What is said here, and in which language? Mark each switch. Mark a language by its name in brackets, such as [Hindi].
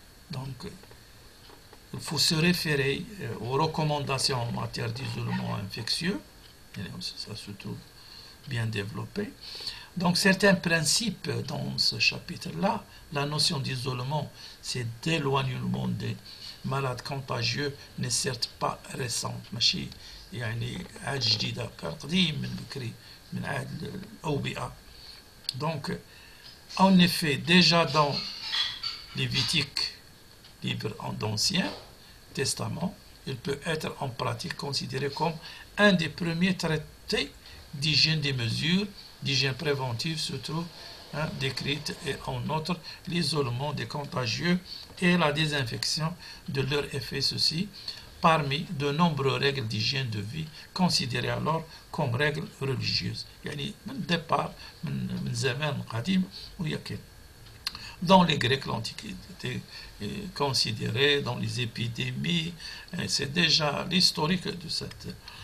[French] Donc, il faut se référer aux recommandations en matière d'isolement infectieux. Et ça se trouve bien développé. Donc, certains principes dans ce chapitre-là, la notion d'isolement, c'est d'éloignement des malades contagieux, n'est certes pas récente. [Arabic] ماشي يعني عاد جديدة قديم من بكري من عهد الأوبئة. [French] Donc, en effet, déjà dans Lévitique, livre d'Ancien Testament, il peut être en pratique considéré comme un des premiers traités d'hygiène des mesures d'hygiène préventive se trouvent décrites et en outre l'isolement des contagieux et la désinfection de leurs effets, ceci parmi de nombreuses règles d'hygiène de vie considérées alors comme règles religieuses. [Arabic] يعني من départ من زمان قديم ويا كان. [French] Dans les Grecs, l'Antiquité est considérée, dans les épidémies, c'est déjà l'historique de cette.